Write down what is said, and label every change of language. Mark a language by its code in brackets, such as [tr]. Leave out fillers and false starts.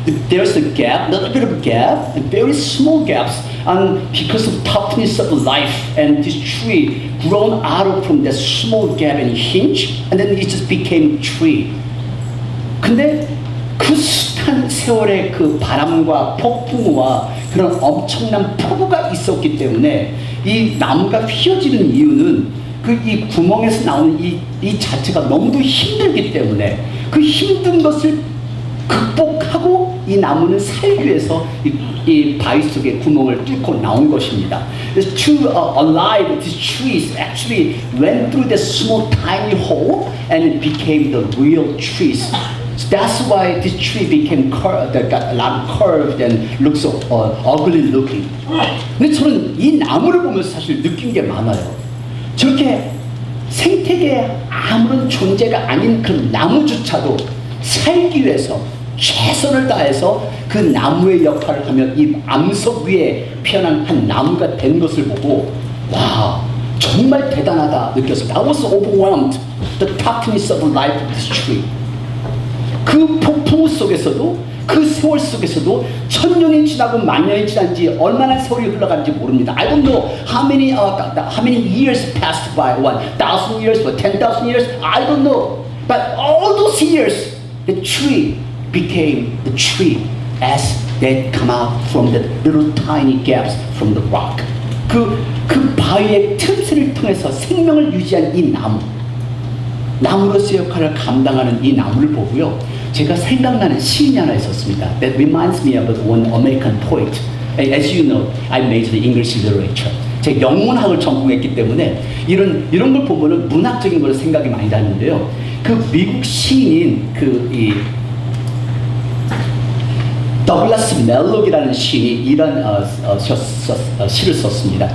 [en] There's a gap, little bit of a gap, and very small gaps, and because of toughness of life, and this tree grown out from that small gap and hinge, and then it just became tree. [ko] 근데 그 숱한 세월의 그 바람과 폭풍과 그런 엄청난 폭우가 있었기 때문에 이 나무가 휘어지는 이유는 이 구멍에서 나오는 이 자체가 너무도 힘들기 때문에 그 힘든 것을 극복하고 이 나무는 살기 위해서 이 바위 속에 구멍을 뚫고 나온 것입니다. [en] To alive, these trees actually went through the small tiny hole and it became the real trees. So that's why this tree became got a lot curved and looks so ugly looking. [ko] 근데 저는 이 나무를 보면서 사실 느낀 게 많아요. 저렇게 생태계에 아무런 존재가 아닌 그 나무조차도 살기 위해서 최선을 다해서 그 나무의 역할을 하며 이 암석 위에 피어난 한 나무가 된 것을 보고 와, 정말 대단하다 느꼈습니다. [en] I was overwhelmed the toughness of life of this tree. [ko] 그 폭풍 속에서도 그 세월 속에서도 1000년이 지나고 10,000년이 지난지 얼마나 세월이 흘러간지 모릅니다. [en] I don't know how many years passed by. 1,000 years or 10,000 years. I don't know. But all those years, the tree became the tree as they come out from the little tiny gaps from the rock. [ko] 그 바위의 틈새를 통해서 생명을 유지한 이 나무로서의 역할을 감당하는 이 나무를 보고요, 제가 생각나는 시인이 하나 있었습니다. [en] That reminds me of one American poet. As you know, I majored in English literature. [ko] 제가 영문학을 전공했기 때문에 이런 걸 보면은 문학적인 걸 생각이 많이 나는데요. 그 미국 시인인 더글라스 멜록이라는 시인이 이런 시를 썼습니다.